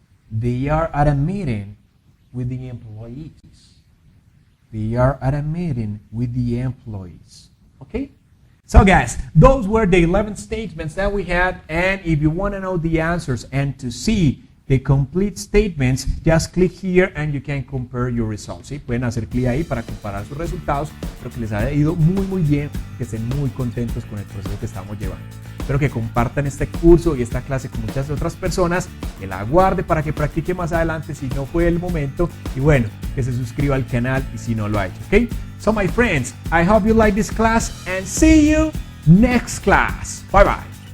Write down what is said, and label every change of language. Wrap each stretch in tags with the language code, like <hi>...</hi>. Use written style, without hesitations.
<en>They are at a meeting with the employees. They are at a meeting with the employees. Okay? So guys, those were the 11 statements that we had, and if you want to know the answers and to see the complete statements, just click here and you can compare your results.</en> <es>¿Sí? Pueden hacer clic ahí para comparar sus resultados. Espero que les haya ido muy bien, que estén muy contentos con el proceso que estamos llevando. Espero que compartan este curso y esta clase con muchas otras personas, que la guarde para que practique más adelante si no fue el momento, y bueno, que se suscriba al canal y si no lo ha hecho, ¿ok?</es> <en>So my friends, I hope you like this class and see you next class. Bye bye.</en>